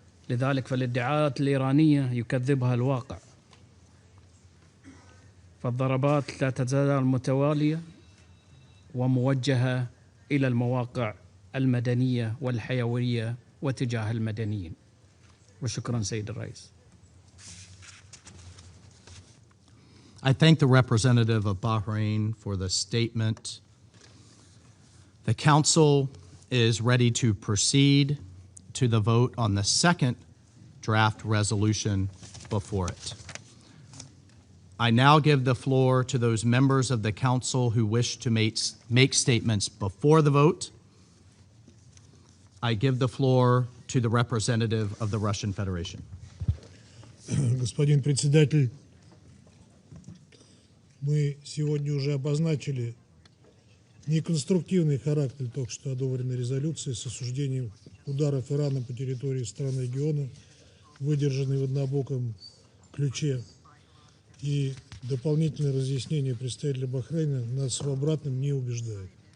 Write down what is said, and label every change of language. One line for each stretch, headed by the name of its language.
Arabic: لذلك فالادعاءات الإيرانية يكذبها الواقع، فالضربات لا تزال متوالية وموجهة إلى المواقع المدنية والحيوية وتجاه المدنيين. وشكرا سيد الرئيس.
English: I thank the representative of Bahrain for the statement. The Council is ready to proceed to the vote on the second draft resolution before it. I now give the floor to those members of the Council who wish to make statements before the vote. I give the floor to the representative of the Russian Federation.
Russian: Господин председатель, мы сегодня уже обозначили неконструктивный характер только что одобренной резолюции с осуждением ударов Ирана по территории стран региона, выдержанный в однобоком ключе, и дополнительное разъяснение представителя Бахрейна нас в обратном не убеждает.